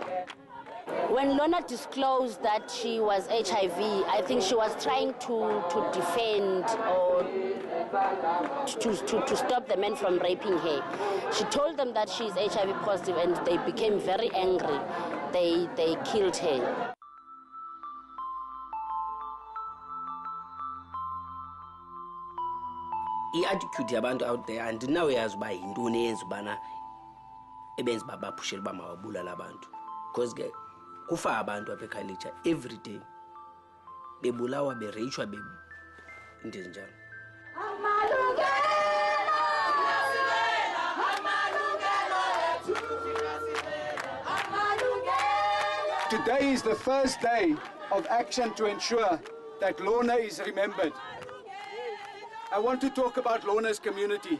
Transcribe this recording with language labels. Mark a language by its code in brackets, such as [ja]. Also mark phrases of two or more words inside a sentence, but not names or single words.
[en] When Lorna disclosed that she was HIV, I think she was trying to defend or to stop the men from raping her. She told them that she's HIV positive and they became very angry. They killed her. [xh] I-attitude yabantu [en] out there [xh] andinayazi uba yintoni eyenza ubana ebenza uba baphushele uba mawabulala abantu because ke kufa abantu apha ekhayelitsha [en] every day [xh] bebulawa bereyishwa into ezinjalo. [en] Today is the first day of action to ensure that Lorna is remembered. I want to talk about Lorna's community.